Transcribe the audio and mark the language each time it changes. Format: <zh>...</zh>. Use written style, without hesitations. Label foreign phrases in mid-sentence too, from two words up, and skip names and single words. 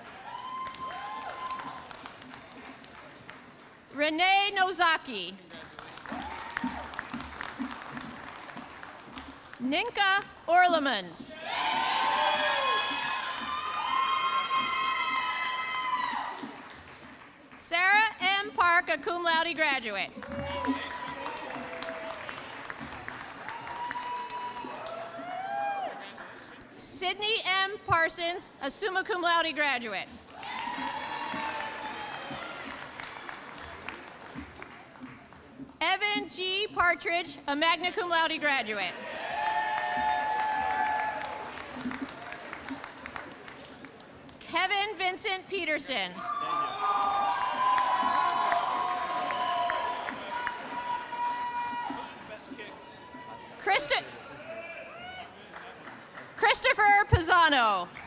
<en>Renee Nozaki. Ninka Orlemans. Sarah M. Park, a</en> <la>cum laude</la> <en>graduate. Sydney M. Parsons, a</en> <la>summa cum laude</la> <en>graduate. Evan G. Partridge, a</en> <la>magna cum laude</la> <en>graduate. Kevin Vincent Peterson. Christopher Pisano.</en>